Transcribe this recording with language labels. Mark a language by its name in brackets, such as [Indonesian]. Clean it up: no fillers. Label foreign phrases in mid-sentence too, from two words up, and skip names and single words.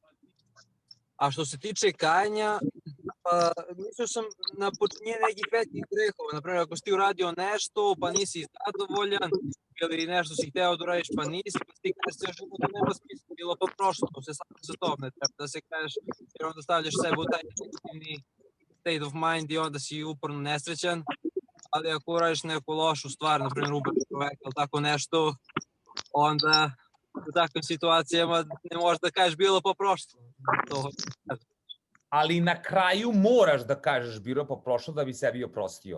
[Serbian] A što se tiče kajanja, mislio sam na počinjenje nekih većih grehova. Naprimjer, ako si ti uradio nešto, pa nisi zadovoljan, ili nešto si hteo da uradiš pa nisi, pa ti kažeš sve života nema smisla, bilo pa prošlo, to se samo za to ne treba da se kažeš, jer onda stavljaš sebe u taj negativni [English] state of mind [Serbian] i onda si uporno nesrećan, ali ako uradiš neku lošu stvar, na primjer ubiješ čoveka ili tako nešto, onda u takvim situacijama ne možeš da kažeš bilo pa prošlo. To Ali na kraju moraš da kažeš bilo pa prošlo da bi sebi oprostio.